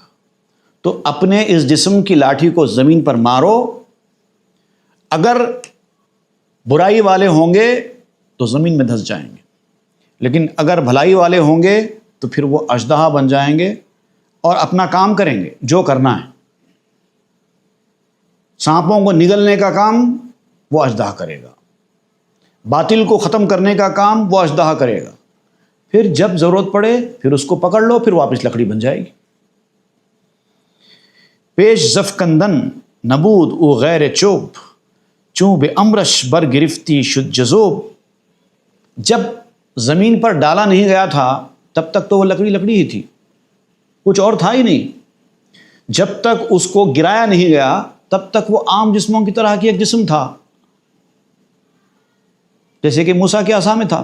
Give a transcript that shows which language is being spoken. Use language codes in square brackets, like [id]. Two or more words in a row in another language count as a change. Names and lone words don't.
[ur] تو اپنے اس جسم کی لاٹھی کو زمین پر مارو، اگر برائی والے ہوں گے تو زمین میں دھس جائیں گے، لیکن اگر بھلائی والے ہوں گے تو پھر وہ اژدہا بن جائیں گے اور اپنا کام کریں گے جو کرنا ہے۔ سانپوں کو نگلنے کا کام وہ اژدہا کرے گا، باطل کو ختم کرنے کا کام وہ اژدہا کرے گا۔ پھر جب ضرورت پڑے پھر اس کو پکڑ لو، پھر واپس لکڑی بن جائے گی۔ [fa] پیش زفکندن نبود او غیر چوب، چوں بے امرش بر گرفتی شد جذوب۔ [ur] جب زمین پر ڈالا نہیں گیا تھا تب تک تو وہ لکڑی لکڑی ہی تھی، کچھ اور تھا ہی نہیں۔ جب تک اس کو گرایا نہیں گیا تب تک وہ عام جسموں کی طرح کی ایک جسم تھا، جیسے کہ موسیٰ کے عصا میں تھا۔